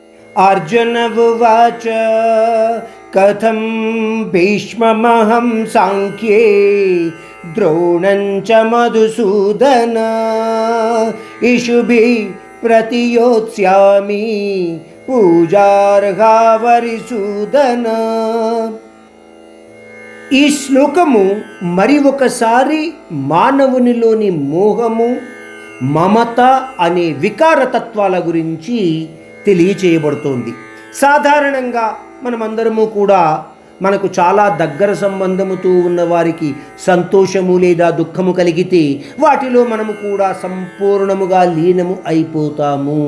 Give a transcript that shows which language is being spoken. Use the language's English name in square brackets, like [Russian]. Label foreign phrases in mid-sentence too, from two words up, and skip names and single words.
[Sanskrit] अर्जुन उवाच कथं भीष्ममहं सांख्ये द्रोणं च मधुसूदन इषुभिः प्रतियोत्स्यामि पूजार्हा वरिसूदन. [Telugu] ఈ శ్లోకము మరి ఒకసారి మానవునిలోని మోహము, మమత అనే వికారతత్వాల గురించి తెలియచేయబడుతోంది. సాధారణంగా మనమందరము కూడా మనకు చాలా దగ్గర సంబంధముతో ఉన్న వారికి సంతోషము లేదా దుఃఖము కలిగితే వాటిలో మనము కూడా సంపూర్ణముగా లీనము అయిపోతాము.